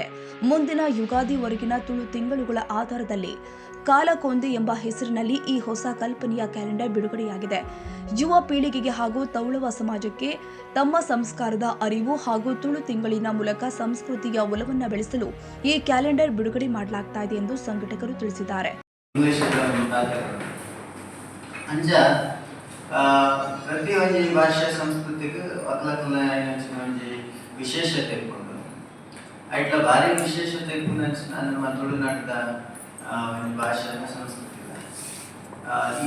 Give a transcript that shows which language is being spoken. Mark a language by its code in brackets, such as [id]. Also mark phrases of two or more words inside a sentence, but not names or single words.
[kn] ಮುಂದಿನ ಯುಗಾದಿವರೆಗಿನ ತುಳು ತಿಂಗಳುಗಳ ಆಧಾರದಲ್ಲಿ ಕಾಲಕೊಂದೆ ಎಂಬ ಹೆಸರಿನಲ್ಲಿ ಈ ಹೊಸ ಕಲ್ಪನೆಯ ಕ್ಯಾಲೆಂಡರ್ ಬಿಡುಗಡೆಯಾಗಿದೆ. ಯುವ ಪೀಳಿಗೆಗೆ ಹಾಗೂ ತೌಳುವ ಸಮಾಜಕ್ಕೆ ತಮ್ಮ ಸಂಸ್ಕಾರದ ಅರಿವು ಹಾಗೂ ತುಳು ತಿಂಗಳಿನ ಮೂಲಕ ಸಂಸ್ಕೃತಿಯ ಒಲವನ್ನು ಬೆಳೆಸಲು ಈ ಕ್ಯಾಲೆಂಡರ್ ಬಿಡುಗಡೆ ಮಾಡಲಾಗ್ತಾ ಇದೆ ಎಂದು ಸಂಘಟಕರು ತಿಳಿಸಿದ್ದಾರೆ. [tcy] ಪ್ರತಿ ಒಂಜಿ ಭಾಷೆ ಸಂಸ್ಕೃತಿಗೆ ವಿಶೇಷತೆ ಐಟ್ಲ ಭಾರಿ ವಿಶೇಷತೆ ನಮ್ಮ ತುಳುನಾಟದ ಭಾಷೆ ಸಂಸ್ಕೃತಿ ಈ